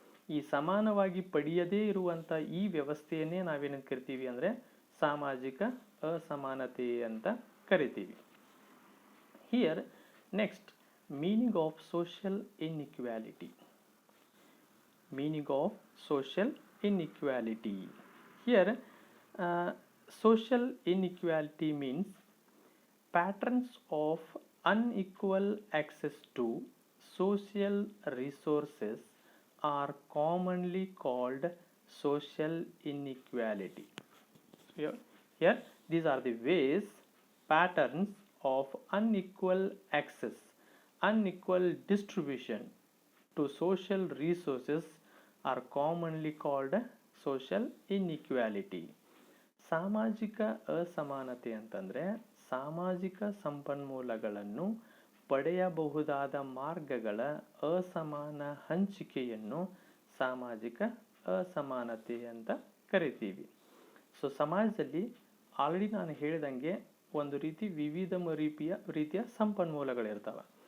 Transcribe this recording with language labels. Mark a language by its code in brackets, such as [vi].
[kn] ಈ ಸಮಾನವಾಗಿ ಪಡೆಯದೇ ಇರುವಂಥ ಈ ವ್ಯವಸ್ಥೆಯನ್ನೇ ನಾವೇನು ಕರಿತೀವಿ ಅಂದರೆ ಸಾಮಾಜಿಕ ಅಸಮಾನತೆ ಅಂತ ಕರಿತೀವಿ. [en] Here next, meaning of social inequality. Meaning of social inequality. Here social inequality means patterns of unequal access to social resources are commonly called social inequality. Here these are the ways, patterns of unequal access, unequal distribution to social resources are commonly called social inequality. [kn] ಸಾಮಾಜಿಕ ಅಸಮಾನತೆ ಅಂತಂದರೆ ಸಾಮಾಜಿಕ ಸಂಪನ್ಮೂಲಗಳನ್ನು ಪಡೆಯಬಹುದಾದ ಮಾರ್ಗಗಳ ಅಸಮಾನ ಹಂಚಿಕೆಯನ್ನು ಸಾಮಾಜಿಕ ಅಸಮಾನತೆ ಅಂತ ಕರಿತೀವಿ. ಸೊ ಸಮಾಜದಲ್ಲಿ ಆಲ್ರೆಡಿ ನಾನು ಹೇಳಿದಂಗೆ ಒಂದು ವಿವಿಧ ರೀತಿಯ ಸಂಪನ್ಮೂಲಗಳಿರ್ತವೆ.